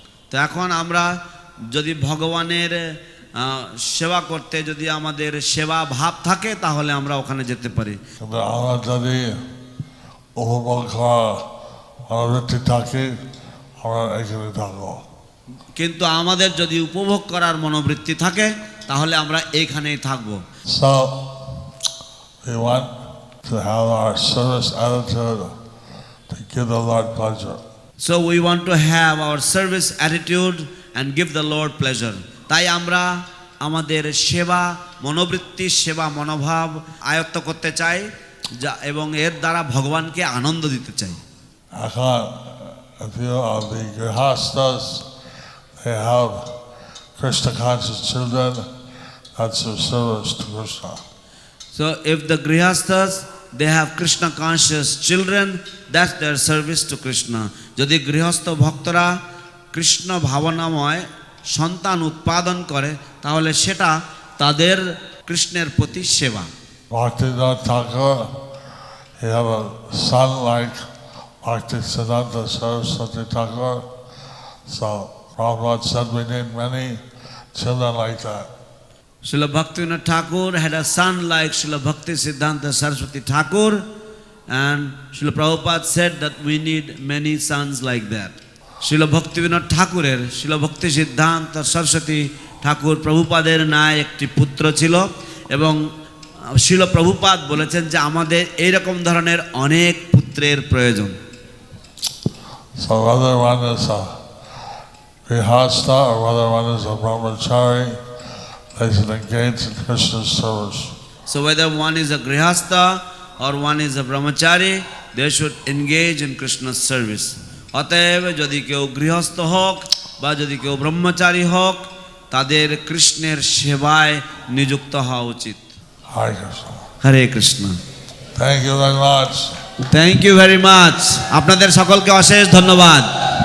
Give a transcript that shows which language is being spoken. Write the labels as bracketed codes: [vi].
[bn] তো এখন আমরা যদি ভগবানের সেবা করতে যদি আমাদের সেবা ভাব থাকে তাহলে আমরা ওখানে যেতে পারি। কিন্তু আমরা যদি উপভোগ করার মনোবৃত্তি থাকে আমরা এখানে থাকবো। কিন্তু আমাদের যদি উপভোগ করার মনোবৃত্তি থাকে তাহলে আমরা এইখানেই থাকবো। [en] So we want to have our service attitude to give the Lord pleasure. So we want to have our service attitude and give the Lord pleasure. [bn] তাই আমরা আমাদের সেবা মনোবৃত্তি, সেবা মনোভাব আয়ত্ত করতে চাই এবং এর দ্বারা ভগবানকে আনন্দ দিতে চাই। [en] এখন a few of the grihastas, they have Krishna conscious children, that's their service to Krishna. So if the grihastas they have Krishna conscious children, that's their service to Krishna. [bn] যদি গৃহস্থ ভক্তরা কৃষ্ণ ভাবনাময় সন্তান উৎপাদন করে তাহলে সেটা তাদের কৃষ্ণের প্রতি সেবা। [en] Bhaktivinoda Thakur, he have a son like Bhaktisiddhanta Saraswati Thakur. So Prabhupada said we need many children like that. Srila Bhaktivinoda Thakur had a son like Srila Bhakti Siddhanta Saraswati Thakur, and Srila Prabhupada said that we need many sons like that. [bn] Srila Bhaktivinoda Thakurer Srila Bhakti Siddhanta Saraswati Thakur প্রভুপাদের ন্যায় একটি পুত্র ছিল এবং Srila Prabhupada বলেছেন যে আমাদের এইরকম ধরনের অনেক পুত্রের প্রয়োজন। [en] So whether one is a grihastha or whether one is a brahmachari, they should engage in Krishna's service. So whether one is a grihastha or one is a brahmachari, they should engage in Krishna's service. [bn] অতএব যদি কেউ গৃহস্থ হোক বা যদি কেউ ব্রহ্মচারী হোক, তাদের কৃষ্ণের সেবায় নিযুক্ত হওয়া উচিত। [en] Hare Krishna. [bn] Hare Krishna. [en] Thank you very much. Thank you very much. [bn] আপনাদের সকলকে অশেষ ধন্যবাদ।